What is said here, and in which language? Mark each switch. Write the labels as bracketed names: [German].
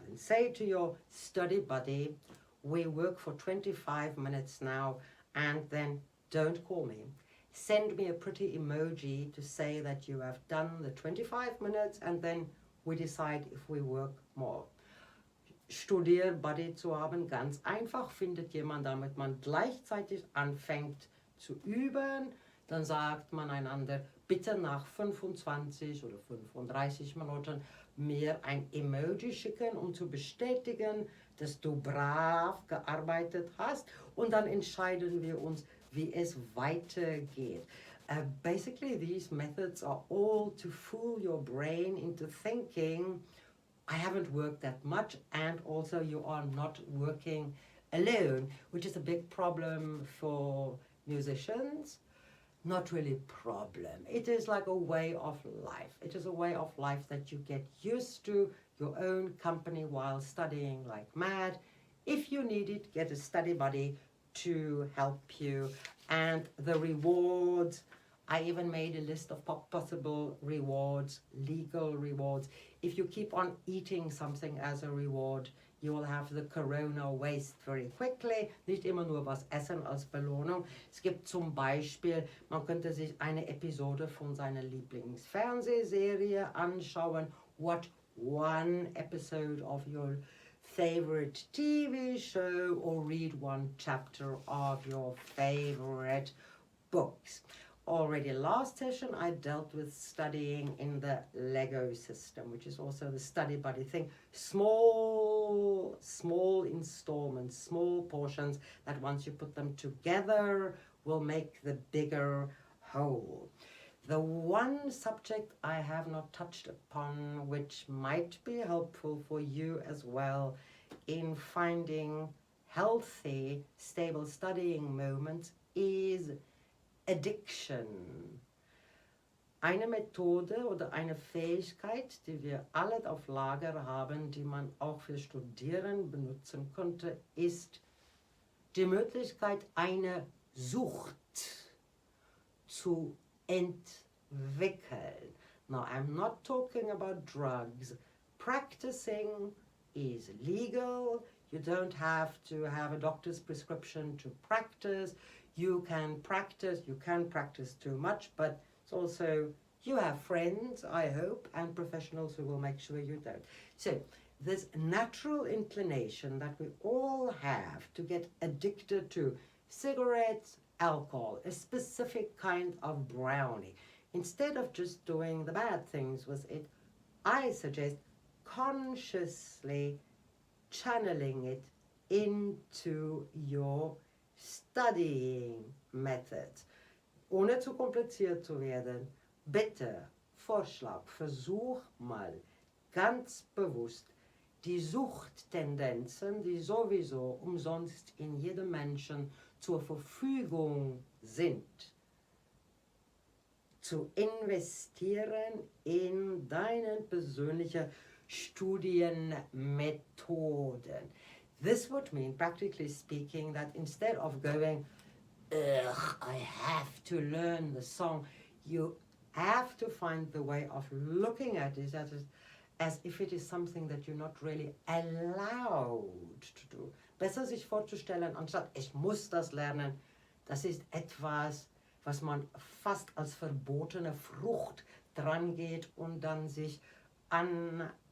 [English] And say to your study buddy, we work for 25 minutes now, and then don't call me. Send me a pretty emoji to say that you have done the 25 minutes, and then we decide if we work more. [German] Studierbuddy zu haben, ganz einfach, findet jemand, damit man gleichzeitig anfängt zu üben. Dann sagt man einander, bitte nach 25 oder 35 Minuten mir ein Emoji schicken, um zu bestätigen, dass du brav gearbeitet hast. Und dann entscheiden wir uns, wie es weitergeht. [English] Basically, these methods are all to fool your brain into thinking, I haven't worked that much, and also you are not working alone, which is a big problem for musicians. Not really problem. It is like a way of life. It is a way of life that you get used to, your own company while studying like mad. If you need it, get a study buddy to help you. And the rewards, I even made a list of possible rewards, legal rewards. If you keep on eating something as a reward, you will have the corona waste very quickly. [German] Nicht immer nur was essen als Belohnung. Es gibt zum Beispiel, man könnte sich eine Episode von seiner Lieblingsfernsehserie anschauen. [English] What one episode of your favorite TV show, or read one chapter of your favorite books. Already last session I dealt with studying in the Lego system, which is also the study buddy thing. Small installments, small portions that once you put them together will make the bigger whole. The one subject I have not touched upon, which might be helpful for you as well in finding healthy, stable studying moments, is addiction. [German] Eine Methode oder eine Fähigkeit, die wir alle auf Lager haben, die man auch für Studieren benutzen könnte, ist die Möglichkeit, eine Sucht zu entwickeln. [English] Now, I'm not talking about drugs. Practicing is legal. You don't have to have a doctor's prescription to practice. You can practice too much, but it's also, you have friends, I hope, and professionals who will make sure you don't. So, this natural inclination that we all have to get addicted to cigarettes, alcohol, a specific kind of brownie. Instead of just doing the bad things with it, I suggest consciously channeling it into your studying methods. [German] Ohne zu kompliziert zu werden, bitte, Vorschlag, versuch mal ganz bewusst die Suchttendenzen, die sowieso umsonst in jedem Menschen zur Verfügung sind, zu investieren in deine persönliche Studienmethoden. [English] This would mean, practically speaking, that instead of going, ugh, I have to learn the song, you have to find the way of looking at it as if it is something that you're not really allowed to do. [German] Besser sich vorzustellen, anstatt ich muss das lernen, das ist etwas, was man fast als verbotene Frucht dran geht und dann sich aneignet.